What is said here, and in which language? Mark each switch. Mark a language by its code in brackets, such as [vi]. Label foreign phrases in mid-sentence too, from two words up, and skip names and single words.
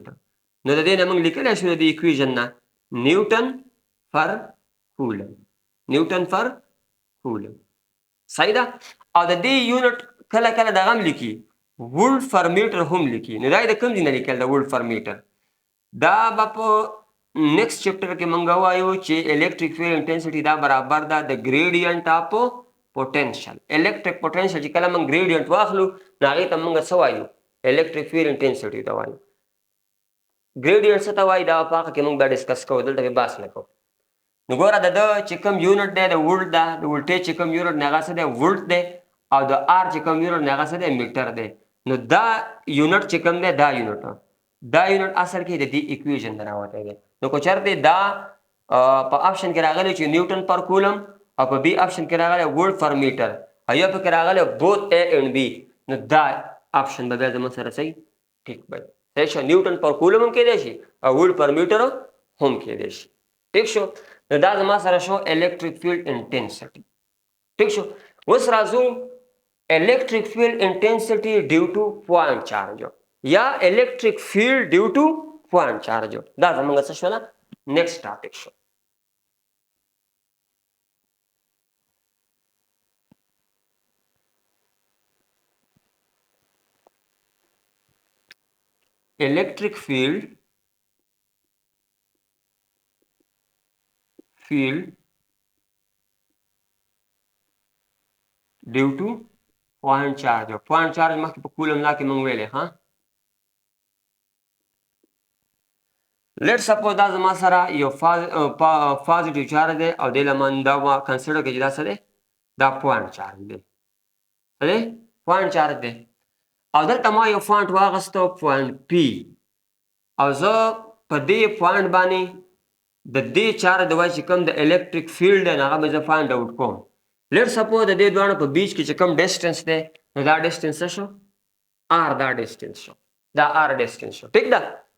[ps] نو د دې نه موږ لیکلی شو د دې ایکویژن نه [en] newton per coulomb. newton per coulomb. [ps] صحیح ده؟ او د دې یونټ کله کله دغه هم لیکي [en] volt per meter [ps] هم لیکي. نو دا یې د کوم ځای نه لیکل د [en] volt per meter? [ps] دا به په [en] next chapter [ps] کې موږ وایو چې [en] electric field intensity [ps] دا برابر ده د [en] gradient of potential. electric potential [ps] چې کله موږ ګریډینټ واخلو نو هغې ته موږ څه وایو؟ [en] electric field intensity [ps] ته وایو. ګریډینټ څه ته وایي دا په هغه کې موږ دا ډسکس کوو، دلته به بحث نه کوو. نو ګوره د ده چې کوم یونټ دی د وولټ ده، د وولټیج چې کوم یونټ دی هغه څه دی؟ وولټ دی. او د آر چې کوم یونټ دی هغه څه دی؟ میټر دی. نو دا یونټ چې کوم دی دا یونټ اصل کې د دې ایکویژن نه راوتی دی. نو که چېرته دا په آپشن کې راغلی چې [en] newton per coulomb [ps] او په [en] B option [ps] کې راغلی [en] volt per meter [ps] او یا پکې راغلی [en] both A and B [ps] نو دا آپشن به بیا زموږ سره صحیح ټیک وي. صحیح شو؟ [en] newton per coulomb [ps] هم کېدی شي او [en] volt per meter [ps] هم کېدی شي. ټیک شو؟ نو دا زما سره شو [en] electric field intensity. [ps] ٹھیک شو؟ اوس راځو [en] electric field intensity due to point charge [ps] یا [en] electric field due to point charge. [ps] دا زموږ څه شوله؟ [en] next topic [ps] شو. electric field due to point charge. [en] point charge [ps] مخکې په کولم لا کې موږ ویلې ها. [en] let suppose [ps] دا زما سره یو [en] positive charge [ps] دی او دې له من دا کنسیډر کړئ چې دا څه دی دا [en] point charge [ps] دی څه دی [en] point charge [ps] دی او دلته ما یو پوینټ واخیستو [en] point P [ps] او زه په دې پوینټ باندې د دې چارج د وجې چې کوم د [en] electric field [ps] دی هغه به زه [en] find out [ps] کوم [en] let suppose [ps] د دې دواړو په بیچ کې چې کوم ډسټنس دی نو دا ډسټنس څه شو آر دا ډسټنس شو دا آر ډسټنس شو ټیک ده